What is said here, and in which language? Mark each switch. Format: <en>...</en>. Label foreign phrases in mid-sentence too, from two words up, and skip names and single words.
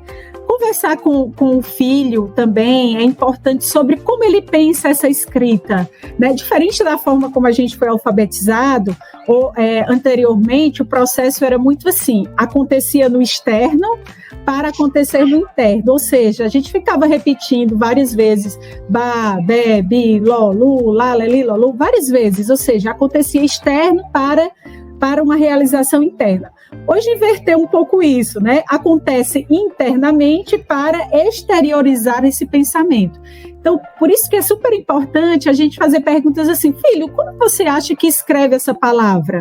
<pt>Conversar com o filho também é importante sobre como ele pensa essa escrita, né? Diferente da forma como a gente foi alfabetizado, anteriormente o processo era muito assim, acontecia no externo para acontecer no interno, ou seja, a gente ficava repetindo várias vezes, ba, be, bi, lo, lu, la, le, li, lo, lu, várias vezes, ou seja, acontecia externo para uma realização interna. Hoje inverteu um pouco isso, né? Acontece internamente para exteriorizar esse pensamento. Então, por isso que é super importante a gente fazer perguntas assim, filho, como você acha que escreve essa palavra?</pt>